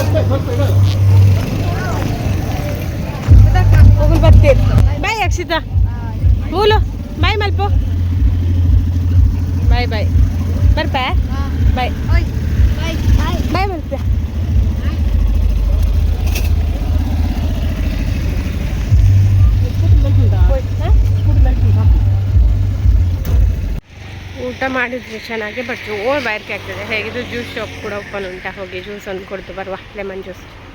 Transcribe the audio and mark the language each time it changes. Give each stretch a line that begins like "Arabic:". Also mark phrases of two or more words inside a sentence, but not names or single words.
Tulu: ಬಾಯ್ ಅಕ್ಷಿತಾ, ಮೂಲು ಬಾಯ್ ಮಲ್ಪು, ಬಾಯ್ ಬಾಯ್ ಬರ್ಪ ಬಾಯ್ ಬಾಯ್ ಮಲ್ಪ.
Kannada: ಊಟ ಮಾಡಿದ್ವಿ ಚೆನ್ನಾಗಿ, ಬಟ್ ಜೋರು ಬಾಯ್ರಿಕೆ ಆಗ್ತದೆ. ಹೇಗಿದ್ರು
English: juice shop
Kannada: ಕೂಡ ಓಪನ್ ಉಂಟಾ, ಹೋಗಿ ಜ್ಯೂಸ್ ಒಂದು ಕೊಡ್ತು ಬರುವ,
English: lemon juice.